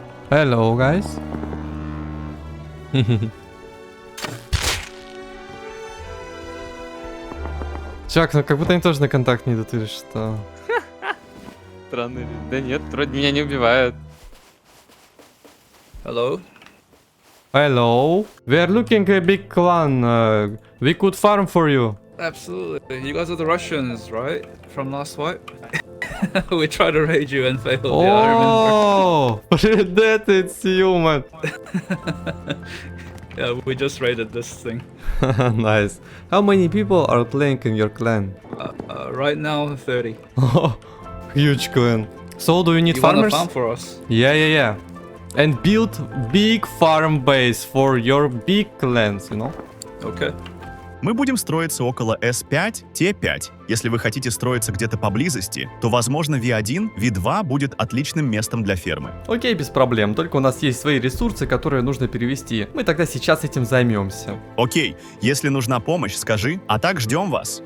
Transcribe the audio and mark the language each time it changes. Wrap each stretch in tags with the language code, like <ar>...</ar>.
<en>Hello, guys.</en> <ru>Чувак, ну как будто они тоже на контакт не идут, или что? Странно. Да нет, вроде меня не убивают.</ru> <en>Hello? Hello. We are looking a big clan. We could farm for you. Absolutely. You guys are the Russians, right? From last wipe? We tried to raid you and failed. Yeah, I remember. Oh, that it's you, man. Yeah, we just raided this thing. Nice. How many people are playing in your clan? Right now, 30. Oh, huge clan. So do you need You wanna farmers? farm for us? Yeah. And build big farm base for your big clans, you know? Okay.</en> <ru>Мы будем строиться около S5, T5. Если вы хотите строиться где-то поблизости, то, возможно, V1, V2 будет отличным местом для фермы. Окей, без проблем. Только у нас есть свои ресурсы, которые нужно перевести. Мы тогда сейчас этим займемся. Окей, если нужна помощь, скажи, а так ждем вас.</ru>